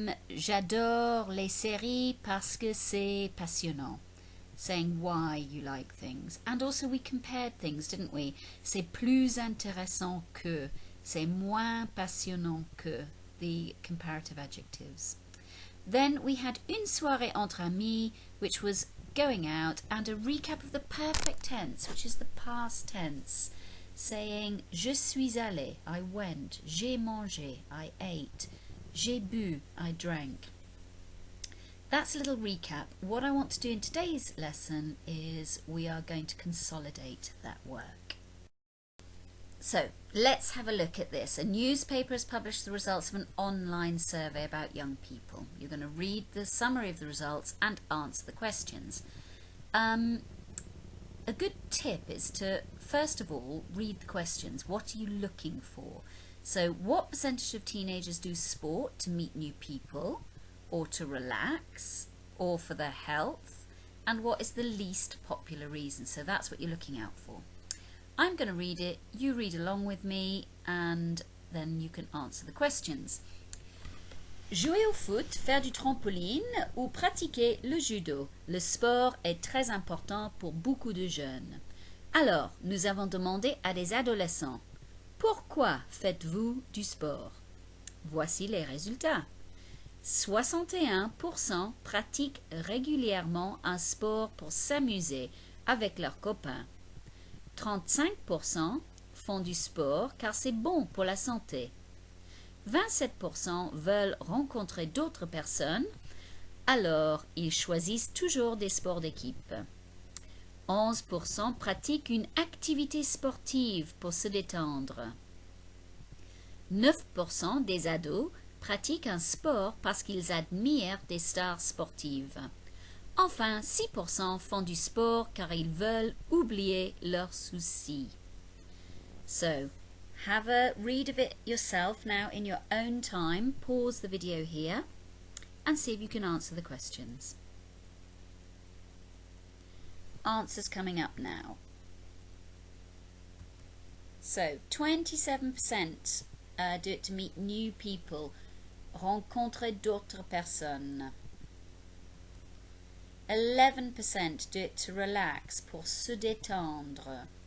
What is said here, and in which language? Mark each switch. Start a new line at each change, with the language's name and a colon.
French: J'adore les séries parce que c'est passionnant.
English: Saying why you like things. And also we compared things, didn't we?
French: C'est plus intéressant que, c'est moins passionnant que,
English: the comparative adjectives. Then we had
French: une soirée entre amis,
English: which was going out, and a recap of the perfect tense, which is the past tense, saying
French: je suis allé,
English: I went,
French: j'ai mangé,
English: I ate,
French: j'ai bu,
English: I drank. That's a little recap. What I want to do in today's lesson is we are going to consolidate that work. So let's have a look at this. A newspaper has published the results of an online survey about young people. You're going to read the summary of the results and answer the questions. A good tip is to, first of all, read the questions. What are you looking for? So what percentage of teenagers do sport to meet new people, or to relax, or for their health? And what is the least popular reason? So that's what you're looking out for. I'm going to read it, you read along with me, and then you can answer the questions.
French: Jouer au foot, faire du trampoline ou pratiquer le judo. Le sport est très important pour beaucoup de jeunes. Alors, nous avons demandé à des adolescents, pourquoi faites-vous du sport? Voici les résultats. 61% pratiquent régulièrement un sport pour s'amuser avec leurs copains. 35% font du sport car c'est bon pour la santé. 27% veulent rencontrer d'autres personnes, alors ils choisissent toujours des sports d'équipe. 11% pratiquent une activité sportive pour se détendre. 9% des ados pratiquent un sport parce qu'ils admirent des stars sportives. Enfin, 6% font du sport car ils veulent oublier leurs soucis.
English: So, have a read of it yourself now in your own time. Pause the video here and see if you can answer the questions. Answers coming up now. So, 27% do it to meet new people.
French: Rencontrer d'autres personnes.
English: 11% do it to relax,
French: pour se détendre.